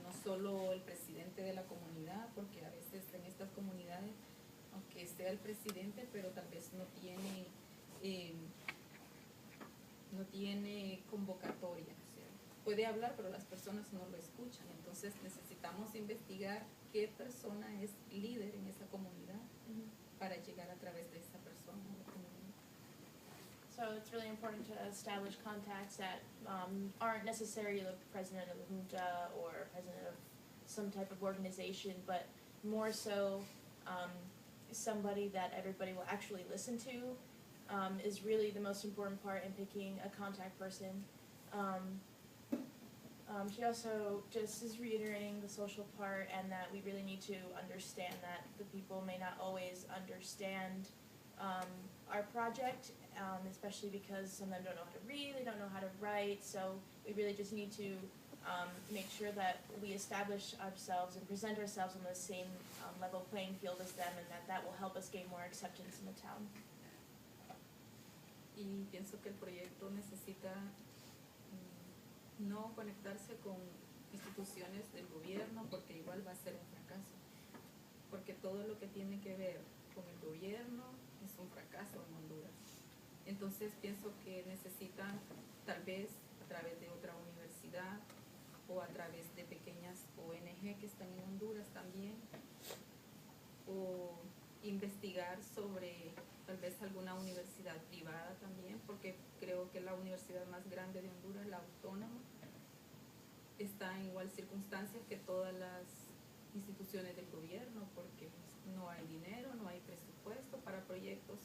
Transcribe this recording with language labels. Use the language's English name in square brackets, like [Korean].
[Spanish] No solo el presidente de la comunidad, porque a veces en estas comunidades, aunque sea el presidente, pero tal vez no tiene convocatoria, o sea, puede hablar, pero las personas no lo escuchan. Entonces necesitamos investigar qué persona es líder en esa comunidad para llegar a través de esa persona a la comunidad. [English] so it's really important to establish contacts that aren't necessarily the president of the junta or president of some type of organization, but more so somebody that everybody will actually listen to is really the most important part in picking a contact person. She also just is reiterating the social part, and that we really need to understand that the people may not always understand our project, especially because some of them don't know how to read, they don't know how to write, so we really just need to make sure that we establish ourselves and present ourselves on the same level playing field as them, and that will help us gain more acceptance in the town. [Spanish] Y pienso que el proyecto necesita no conectarse con instituciones del gobierno, porque igual va a ser un fracaso, porque todo lo que tiene que ver con el gobierno es un fracaso en Honduras. Entonces pienso que necesitan, tal vez a través de otra universidad o a través de pequeñas ONG que están en Honduras también, o investigar sobre tal vez alguna universidad privada también, porque creo que la universidad más grande de Honduras, la Autónoma, está en igual circunstancias que todas las instituciones del gobierno, porque no hay dinero, no hay presupuesto para proyectos.